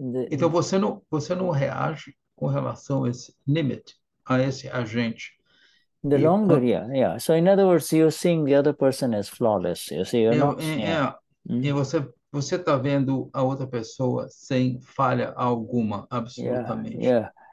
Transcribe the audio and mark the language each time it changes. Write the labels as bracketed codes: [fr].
[pt] então, você não reage com relação a esse limite, a esse agente. [en] The longer, So in other words, you're seeing the other person as flawless. You see, you're not... [pt] E você está vendo a outra pessoa sem falha alguma, absolutamente.